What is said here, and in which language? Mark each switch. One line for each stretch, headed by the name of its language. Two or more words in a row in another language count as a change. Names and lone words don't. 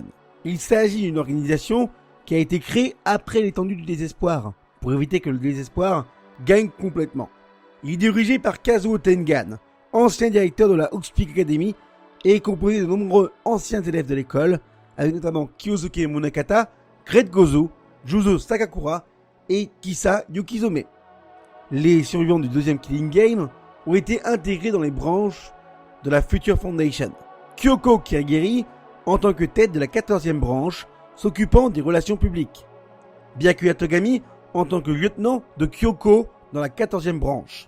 French: Il s'agit d'une organisation qui a été créée après l'étendue du désespoir, pour éviter que le désespoir gagne complètement. Il est dirigé par Kazuo Tengan, ancien directeur de la Hawkspeak Academy, et est composé de nombreux anciens élèves de l'école, avec notamment Kyosuke Munakata, Great Gozo, Juzo Sakakura et Kisa Yukizome. Les survivants du deuxième Killing Game ont été intégrés dans les branches de la Future Foundation. Kyoko Kirigiri en tant que tête de la 14e branche, s'occupant des relations publiques. Byakuya Togami en tant que lieutenant de Kyoko dans la 14e branche.